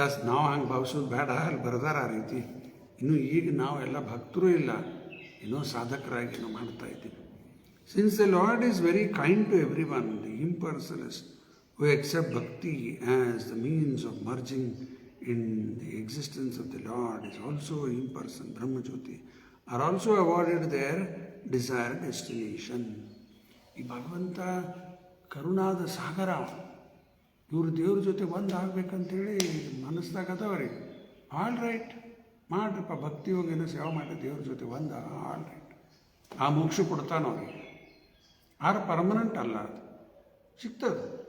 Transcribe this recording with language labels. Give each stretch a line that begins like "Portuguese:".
Kannada: ನಾವು ಹಂಗೆ ಭಾವಿಸೋದು ಬೇಡ, ಅಲ್ಲಿ ಬರ್ದಾರ ಆ ರೀತಿ. ಇನ್ನು ಈಗ ನಾವೆಲ್ಲ ಭಕ್ತರೂ ಇಲ್ಲ, ಏನೋ ಸಾಧಕರಾಗಿ ಏನೋ ಮಾಡ್ತಾ ಇದ್ದೀವಿ.
English: Since the lord is very kind to everyone, the impersonalist who accept bhakti as the means of merging in the existence of the Lord is also impersonal, Brahmajyoti, are also awarded their desired destination.
Kannada: ಈ ಭಗವಂತ ಕರುಣಾದ ಸಾಗರ, ಇವರು ದೇವ್ರ ಜೊತೆ ಒಂದು ಆಗ್ಬೇಕಂತೇಳಿ ಮನಸ್ಸಾಗ ಅದವ್ರಿಗೆ.
English: all right
Kannada: ಮಾಡ್ರಪ್ಪ, ಭಕ್ತಿ ಯೋಗಿನ ಸೇವೆ ಮಾಡಿ ದೇವ್ರ ಜೊತೆ ಒಂದು, ಆಲ್ ರೈಟ್. ಆ ಮೋಕ್ಷ ಕೊಡ್ತಾನೆ ಅವ್ರಿಗೆ. ಆರು ಪರ್ಮನೆಂಟ್ ಅಲ್ಲ, ಅದು ಸಿಗ್ತದೆ.